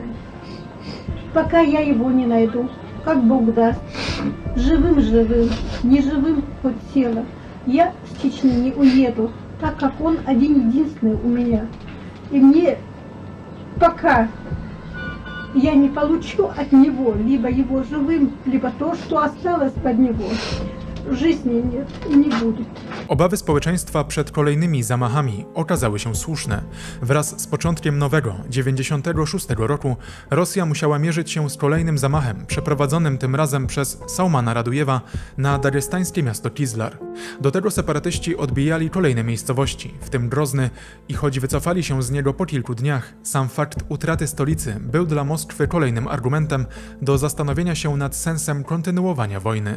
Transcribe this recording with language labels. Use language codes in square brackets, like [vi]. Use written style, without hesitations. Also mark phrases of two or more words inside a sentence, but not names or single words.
[ru] Пока я его не найду, как Бог даст, живым-живым, не живым хоть тело, я с Чечни не уеду, так как он один-единственный у меня. И мне пока я не получу от него либо его живым, либо то, что осталось под него, жизни нет и не будет. [pl] Obawy społeczeństwa przed kolejnymi zamachami okazały się słuszne. Wraz z początkiem nowego, 96 roku, Rosja musiała mierzyć się z kolejnym zamachem, przeprowadzonym tym razem przez Saumana Radujewa na dagestańskie miasto Kizlar. Do tego separatyści odbijali kolejne miejscowości, w tym Grozny, i choć wycofali się z niego po kilku dniach, sam fakt utraty stolicy był dla Moskwy kolejnym argumentem do zastanowienia się nad sensem kontynuowania wojny.